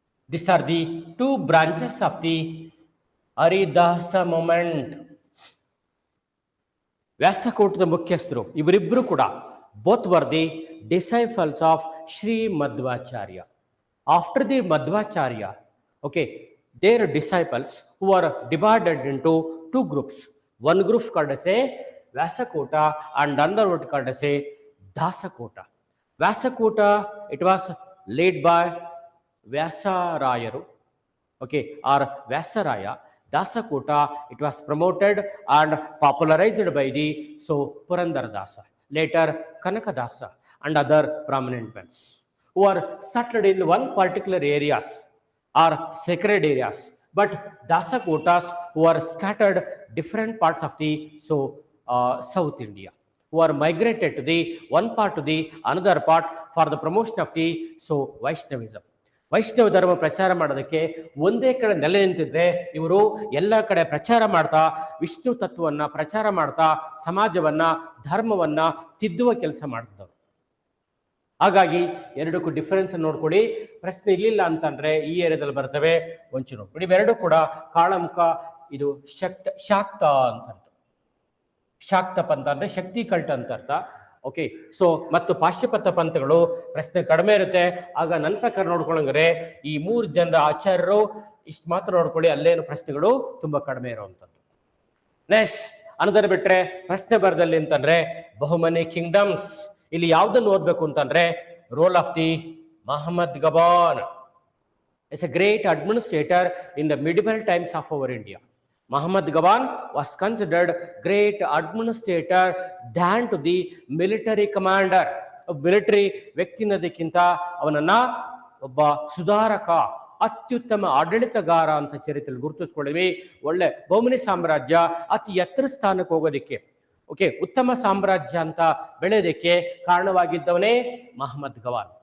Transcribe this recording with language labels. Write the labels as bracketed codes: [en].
[en] These are the 2 branches of the Haridasa movement. [kn] ವ್ಯಾಸಕೂಟದ ಮುಖ್ಯಸ್ಥರು ಇವರಿಬ್ಬರು ಕೂಡ [en] Both were the disciples of Shri Madhvacharya. After the Madhvacharya, okay, their disciples who are divided into two groups. One group called as a Vyasakota and another one called as a Dasakota. Vyasakota, it was led by Vyasarayaru, okay, or Vyasaraya. Dasakota, it was promoted and popularized by the Purandaradasa, later Kanakadasa and other prominent ones who are settled in one particular areas or sacred areas, but Dasakotas who are scattered different parts of the South India, who are migrated to the one part to the another part for the promotion of the Vaishnavism. [kn] ವೈಷ್ಣವ ಧರ್ಮ ಪ್ರಚಾರ ಮಾಡೋದಕ್ಕೆ ಒಂದೇ ಕಡೆ ನೆಲೆ ನಿಂತಿದ್ರೆ ಇವರು ಎಲ್ಲ ಕಡೆ ಪ್ರಚಾರ ಮಾಡ್ತಾ ವಿಷ್ಣು ತತ್ವವನ್ನ ಪ್ರಚಾರ ಮಾಡ್ತಾ ಸಮಾಜವನ್ನ ಧರ್ಮವನ್ನ ತಿದ್ದುವ ಕೆಲಸ ಮಾಡ್ತಿದ್ದವರು. ಹಾಗಾಗಿ ಎರಡಕ್ಕೂ ಡಿಫರೆನ್ಸ್ ನೋಡ್ಕೊಡಿ. ಪ್ರಶ್ನೆ ಇರ್ಲಿಲ್ಲ ಅಂತಂದ್ರೆ ಈ ಏರಿಯಾದಲ್ಲಿ ಬರ್ತವೆ, ಒಂಚೂರು ನೋಡ್ಕೊಡಿ. ಇವೆರಡು ಕೂಡ ಕಾಳಮುಖ, ಇದು ಶಾಕ್ತ ಅಂತ ಅರ್ಥ. ಶಾಕ್ತ ಪಂಥ ಅಂದ್ರೆ ಶಕ್ತಿ ಕಲ್ಟ್ ಅಂತ ಅರ್ಥ. ಓಕೆ, ಸೊ ಮತ್ತು ಪಾಶ್ಚಿಮಾತ್ಯ ಪಂಥಗಳು ಪ್ರಶ್ನೆ ಕಡಿಮೆ ಇರುತ್ತೆ. ಆಗ ನನ್ನ ಪ್ರಕಾರ ನೋಡ್ಕೊಳ್ಳಂಗ್ರೆ ಈ 3 ಜನರ ಆಚಾರ್ಯರು ಇಷ್ಟು ಮಾತ್ರ ನೋಡ್ಕೊಳ್ಳಿ, ಅಲ್ಲೇನು ಪ್ರಶ್ನೆಗಳು ತುಂಬಾ ಕಡಿಮೆ ಇರುವಂಥದ್ದು. ನೆಕ್ಸ್ಟ್ ಅನ್ನೋದನ್ನ ಬಿಟ್ರೆ ಪ್ರಶ್ನೆ ಬರದಲ್ಲಿ ಅಂತಂದ್ರೆ ಬಹುಮನಿ ಕಿಂಗ್ಡಮ್ಸ್. ಇಲ್ಲಿ ಯಾವ್ದನ್ನು ಓದ್ಬೇಕು ಅಂತಂದ್ರೆ [en] Role of the Mahmud Gawan is a great administrator in the medieval times of our India. Muhammad Gaban was considered great administrator than to the military commander. [kn] Military ವ್ಯಕ್ತಿನದಕ್ಕಿಂತ ಅವನನ್ನ ಒಬ್ಬ ಸುಧಾರಕ, ಅತ್ಯುತ್ತಮ ಆಡಳಿತಗಾರ ಅಂತ ಚರಿತ್ರೆಯಲ್ಲಿ ಗುರುತಿಸ್ಕೊಳ್ಳಿವಿ. ಒಳ್ಳೆ ಬಹುಮನಿ ಸಾಮ್ರಾಜ್ಯ ಅತಿ ಎತ್ತರ ಸ್ಥಾನಕ್ಕೆ ಹೋಗೋದಕ್ಕೆ, ಓಕೆ, ಉತ್ತಮ ಸಾಮ್ರಾಜ್ಯ ಅಂತ ಬೆಳೆಯೋದಕ್ಕೆ ಕಾರಣವಾಗಿದ್ದವನೇ ಮಹಮ್ಮದ್ ಗವಾನ್.